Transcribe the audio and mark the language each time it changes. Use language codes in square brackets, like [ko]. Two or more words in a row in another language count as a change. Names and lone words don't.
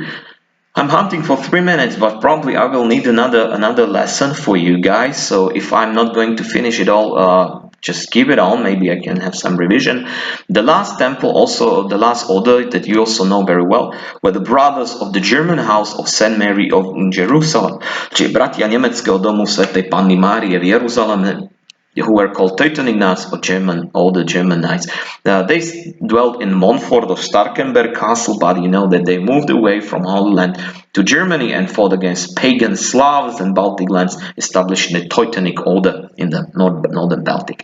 [en] I'm hunting for 3 minutes, but probably I will need another lesson for you guys. So if I'm not going to finish it all, just keep it on. Maybe I can have some revision. The last temple, also the last order that you also know very well, were the brothers of the German house of St. Mary of Jerusalem, [sk] čiže bratia nemeckého domu svätej Panny Márie v Jeruzaleme, [en] who were called Teutonic Knights, or older German Knights. They dwelt in Montfort of Starkenberg Castle, but you know that they moved away from Holy Land to Germany and fought against pagan Slavs and Baltic lands, establishing the Teutonic Order in the northern Baltic.